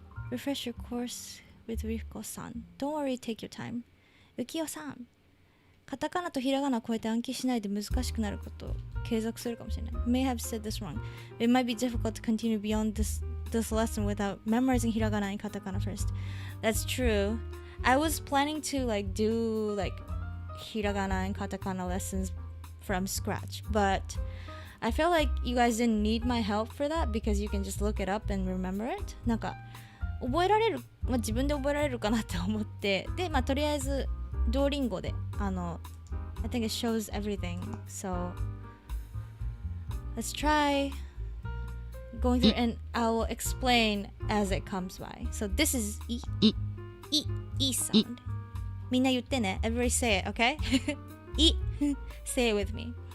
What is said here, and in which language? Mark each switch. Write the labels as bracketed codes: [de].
[en] Refresh your course with Rico-san. Don't worry, take your time. [ja] 浮世さん。カタカナとひらがなを超えて暗記しないで難しくなることを継続するかもしれない。 [en] May have said this wrong. It might be difficult to continue beyond this lesson without memorizing hiragana and katakana first. That's true. I was planning to do hiragana and katakana lessons from scratch, but I feel like you guys didn't need my help for that because you can just look it up and remember it. [ja] なんか覚えられる、自分で覚えられるかなって思って、で、とりあえずDuolingoで [en] I think it shows everything. So let's try going through and I'll explain as it comes by. So this is E sound. [ja] みんな言ってね。 [en] Everybody say it, okay? E. Say it with me.